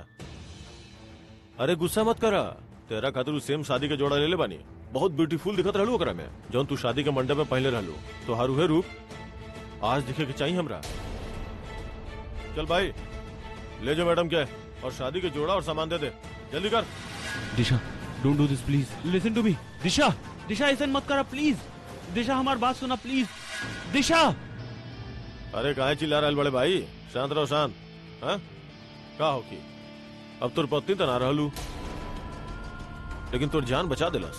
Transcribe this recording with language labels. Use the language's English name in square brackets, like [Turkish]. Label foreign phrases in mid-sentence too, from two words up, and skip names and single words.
[Bhojpuri] अरे गुस्सा मत करा, तेरा खातिर सेम शादी के जोड़ा ले ले बानी। बहुत ब्यूटीफुल दिखत रहलू ओकरा में, जौन तू शादी के मंडप में पहले रहलू। तो हर उहे रूप आज दिखे के चाहिए हमरा। चल भाई, ले जाओ मैडम के, और शादी के जोड़ा और सामान दे दे, जल्दी कर। दिशा, [English] Don't do this please, listen to me. [Bhojpuri] दिशा, दिशा ऐसा मत करा प्लीज। दिशा हमारी बात सुना प्लीज। दिशा। अरे काहे चिल्ला रहा बड़े भाई, शांत रहो शांत। हाँ का हो की, अब तोर पत्नी तो ना रहलू, लेकिन तोर जान बचा दिलस।